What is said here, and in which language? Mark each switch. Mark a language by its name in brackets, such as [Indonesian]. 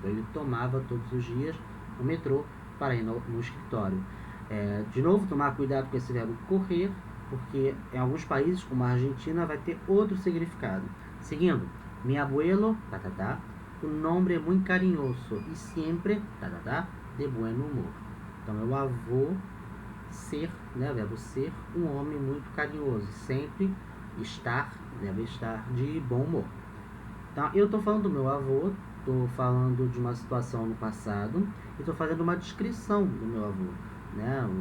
[Portuguese] Então, ele tomava todos os dias o metrô para ir no escritório. De novo, tomar cuidado com esse verbo correr, porque em alguns países, como a Argentina, vai ter outro significado. [Spanish] Seguindo, mi abuelo, un hombre muy cariñoso y siempre, de buen humor. [Portuguese] Então, meu avô, ser, né, verbo ser, um homem muito carinhoso, sempre estar, deve estar de bom humor. Então, eu estou falando do meu avô, estou falando de uma situação no passado e estou fazendo uma descrição do meu avô, né?